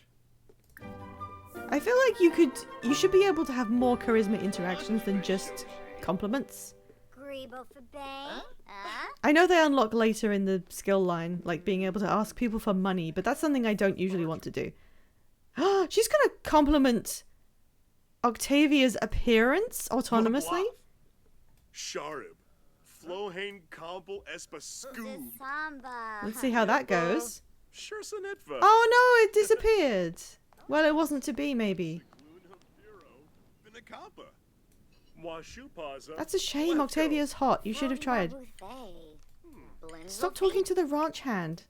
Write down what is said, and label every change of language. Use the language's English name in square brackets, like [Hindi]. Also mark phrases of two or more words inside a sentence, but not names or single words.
[English] I feel like you should be able to have more charisma interactions than just compliments. I know they unlock later in the skill line, like being able to ask people for money, but that's something I don't usually want to do. She's gonna compliment Octavia's appearance autonomously? Sharib. Flohain Kompel Espascoon. Let's see how that goes. Shursanetva. Oh no, it disappeared. Well, it wasn't to be, maybe. That's a shame. Octavia's hot. You should have tried. Stop talking to the ranch hand.